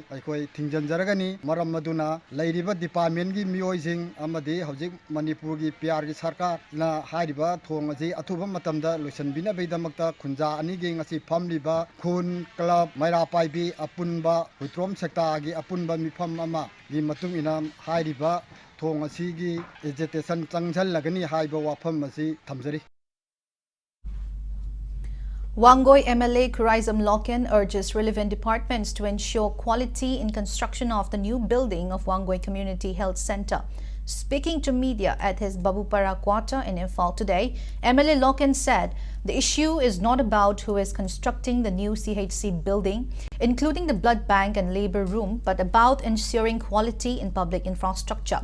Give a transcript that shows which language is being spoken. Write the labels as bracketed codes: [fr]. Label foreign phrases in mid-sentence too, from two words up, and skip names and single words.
[mni] akhoi thingjanjaragani maram maduna leiriba department gi miyoi amadi hojik Manipur gi PR gi sarkar na hariba thong asi athuba matamda loisanbina beidamakta khunja ani gi ngasi famliba khun club Mairapaibi apunba Huidrom Sekta gi apunba mifam ama gi matung ina hariba thong asi gi agitation changjalagani haiba wafam asi thamjari. [en] Wangoi MLA Kurizam Loken urges relevant departments to ensure quality in construction of the new building of Wangoi Community Health Center. Speaking to media at his Babupara quarter in Imphal today, MLA Loken said the issue is not about who is constructing the new CHC building, including the blood bank and labor room, but about ensuring quality in public infrastructure.